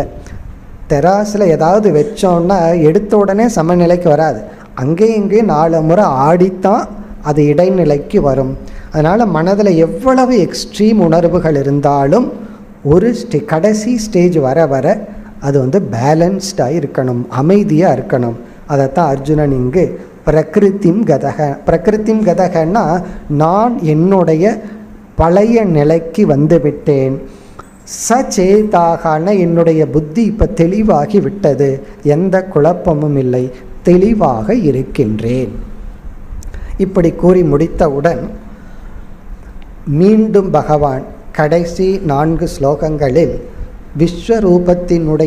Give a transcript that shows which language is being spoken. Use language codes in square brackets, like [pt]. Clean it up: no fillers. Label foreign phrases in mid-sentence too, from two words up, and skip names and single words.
[ta] தெராசில் ஏதாவது வச்சோன்னா எடுத்த உடனே சமநிலைக்கு வராது, அங்கேயும் இங்கேயும் 4 முறை ஆடித்தான் அது இடைநிலைக்கு வரும். அதனால் மனதில் எவ்வளவு எக்ஸ்ட்ரீம் உணர்வுகள் இருந்தாலும் ஒரு கடைசி ஸ்டேஜ் வர வர அது பேலன்ஸ்டாக இருக்கணும், அமைதியாக இருக்கணும். அதைத்தான் அர்ஜுனன் இங்கு [sa] प्रकृतिं गतः. प्रकृतिं गतः [ta] நான் என்னுடைய பழைய நிலைக்கு வந்து விட்டேன். சச்சேதாகான என்னுடைய புத்தி இப்போ தெளிவாகி விட்டது, எந்த குழப்பமும் இல்லை, தெளிவாக இருக்கின்றேன். இப்படி கூறி முடித்தவுடன் மீண்டும் பகவான் கடைசி 4 ஸ்லோகங்களில் விஸ்வரூபத்தினுடைய